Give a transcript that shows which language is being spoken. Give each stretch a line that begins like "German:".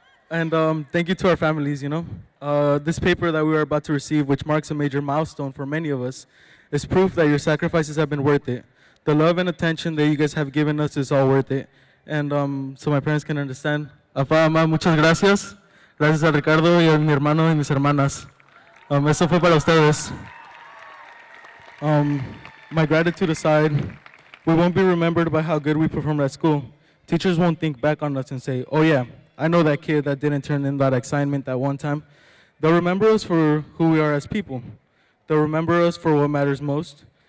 English: And thank you to our families, you know. This paper that we are about to receive, which marks a major milestone for many of us, is proof that your sacrifices have been worth it. The love and attention that you guys have given us is all worth it. And so my parents can understand.
Spanish: Papá, mamá, muchas gracias. Gracias a Ricardo y a mi hermano y mis hermanas. Eso fue para ustedes.
English: My gratitude aside, we won't be remembered by how good we performed at school. Teachers won't think back on us and say, oh yeah, I know that kid that didn't turn in that assignment that one time. They'll remember us for who we are as people. They'll remember us for what matters most.